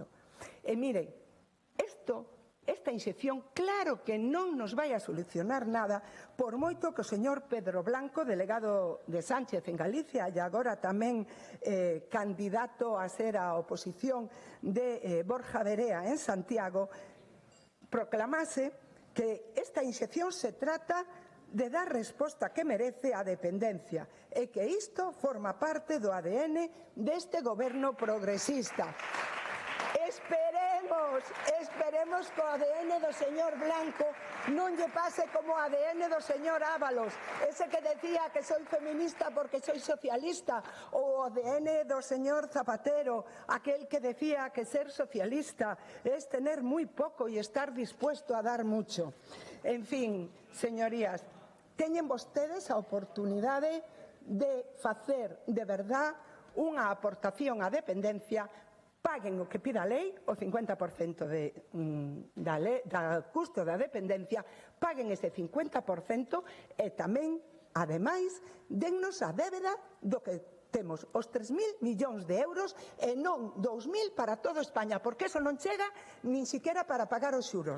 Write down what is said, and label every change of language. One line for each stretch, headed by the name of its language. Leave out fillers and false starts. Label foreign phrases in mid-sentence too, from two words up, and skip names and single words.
Galician: E miren, esta inxección claro que non nos vai a solucionar nada, por moito que o señor Pedro Blanco, delegado de Sánchez en Galicia e agora tamén candidato a ser a oposición de Borja Verea en Santiago, proclamase que esta inxección se trata de dar resposta que merece a dependencia e que isto forma parte do ADN deste goberno progresista. Esperemos que o ADN do señor Blanco non lle pase como o ADN do señor Ábalos, ese que decía que
Spanish: soy feminista porque soy socialista,
Galician: ou o ADN do señor Zapatero,
Spanish: aquel que decía que ser socialista es tener muy poco y estar dispuesto a dar mucho.
Galician: En fin, señorías, teñen vostedes a oportunidade de facer de verdad unha aportación á dependencia. Paguen o que pida a lei, o 50% da custo da dependencia, paguen ese 50% e tamén, ademais, dennos a débeda do que temos, os 3.000 millóns de euros e non 2.000 para toda España, porque eso non chega nin siquiera para pagar os xuros.